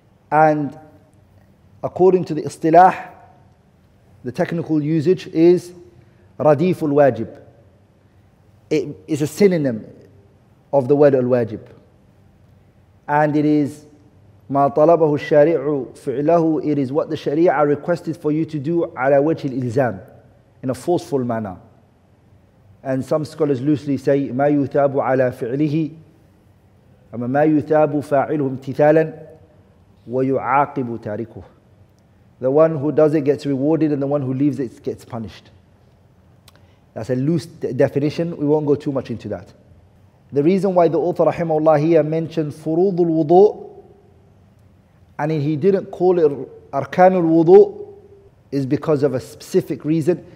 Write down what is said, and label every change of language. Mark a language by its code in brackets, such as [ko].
[en] And according to the istilah, the technical usage is radif al-wajib. It is a synonym of the word al-wajib. And it is [ar] ما طلبه الشارع فعله, [en] it is what the Sharia requested for you to do [ar] على وجه الإلزام, [en] in a forceful manner. And some scholars loosely say [ar] ما يثاب على فعله, أما ما يثاب فاعله امتثالا ويعاقب تاركه. [en] The one who does it gets rewarded, and the one who leaves it gets punished. That's a loose definition. We won't go too much into that. The reason why the author rahimahullah here mentioned furudul wudu, and he didn't call it arkanul wudu, is because of a specific reason.